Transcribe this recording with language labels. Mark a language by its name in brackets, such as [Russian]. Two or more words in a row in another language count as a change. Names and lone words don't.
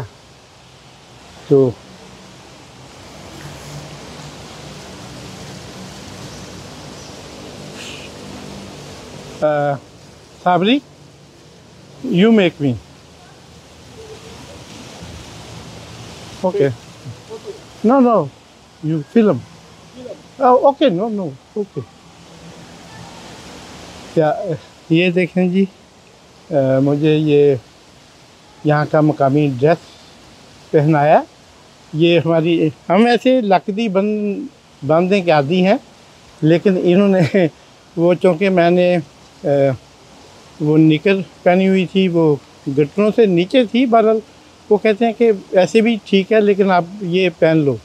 [English] तो Sabri, you make me. Okay. No, you film. Oh, okay, no, okay. [Hindi] क्या ये देखें जी, मुझे ये यहाँ का मकामी ड्रेस पहनाया। ये हम ऐसे लकड़ी बांधने के आदी हैं, लेकिन इन्होंने वो, चूँकि मैंने वो निकर पहनी हुई थी, वो घुटनों से नीचे थी, बहरहाल वो कहते हैं कि ऐसे भी ठीक है, लेकिन आप ये पहन लो।